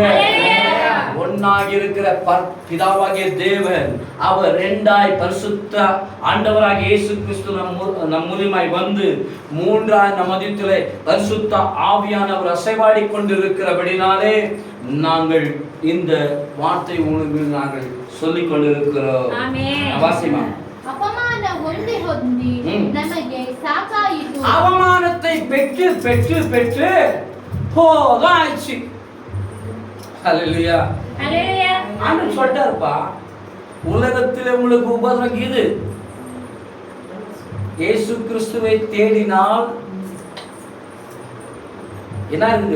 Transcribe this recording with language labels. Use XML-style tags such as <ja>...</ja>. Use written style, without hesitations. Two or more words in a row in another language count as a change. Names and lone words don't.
<ta>ஒன்னாகி இருக்கிற பிதாவாகிய தேவன் அவர் 2ஆய் பரிசுத்த ஆண்டவராகிய இயேசு கிறிஸ்து நம் மூலமாய் வந்து 3ஆய் நம் மத்தியிலே பரிசுத்த ஆவியானவர் அசைவாடி கொண்டிருக்கிறபடினாலே நாங்கள் இந்த வார்த்தை உங்களுக்கு நாங்கள் சொல்லிக் கொண்டிருக்கிறோம். வாசிமா.</ta> <kn>ಅಪಮಾನ ಹೊಂದಿ ಹೊಂದಿ ನಮಗೆ ಸಾಕಾಯಿತು.</kn> <ta>அவமானத்தை பெற்று பெற்று பெற்று போதாச்சு. ஹல்லேலூயா ஹல்லேலூயா. ஆண்டவர் சொல்றாருப்பா, உலகத்திலே உங்களுக்கு உபத்திரம் இது. இயேசு கிறிஸ்துவை தேடினால் என்ன இருக்குது?</ta>